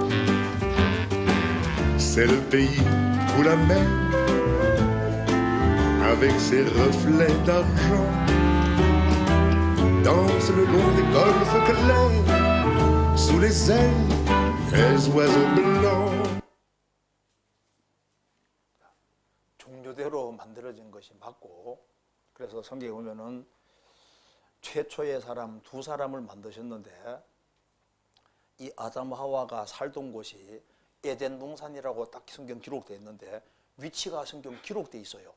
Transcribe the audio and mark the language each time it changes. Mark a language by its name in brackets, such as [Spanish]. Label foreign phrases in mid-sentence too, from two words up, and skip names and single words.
[French] C'est le pays où la mer, avec ses reflets d'argent, danse le long des golfes clairs, sous les ailes des oiseaux blancs. [Korean] 종교대로 만들어진 것이 맞고, 그래서 성경에 보면은 최초의 사람 두 사람을 만드셨는데 이 아담 하와가 살던 곳이 에덴 동산이라고 딱 성경 기록되어 있는데 위치가 성경 기록되어 있어요.